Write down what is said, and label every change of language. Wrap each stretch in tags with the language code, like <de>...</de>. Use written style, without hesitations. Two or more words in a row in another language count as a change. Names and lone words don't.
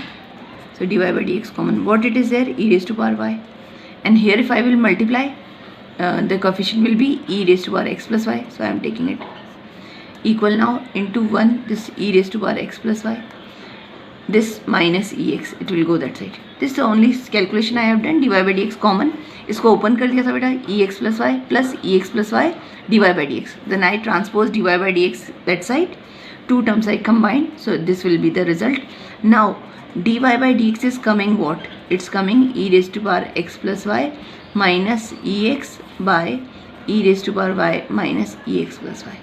<en>So dy by dx common, what it is there, e raised to power y, and here if I will multiply, the coefficient will be e raised to power x plus y. So I am taking it equal now into 1 this e raised to power x plus y, this minus ex, it will go that side. This is the only calculation I have done. dy by dx common,</en> <hi>इसको open कर दिया था बेटा,</hi> <en>ex plus y plus ex plus y dy by dx. Then I transpose dy by dx that side, two terms I combine, so this will be the result. Now dy by dx is coming what? It's coming e raised to power x plus y minus ex by e raised to power y minus ex plus y.</en>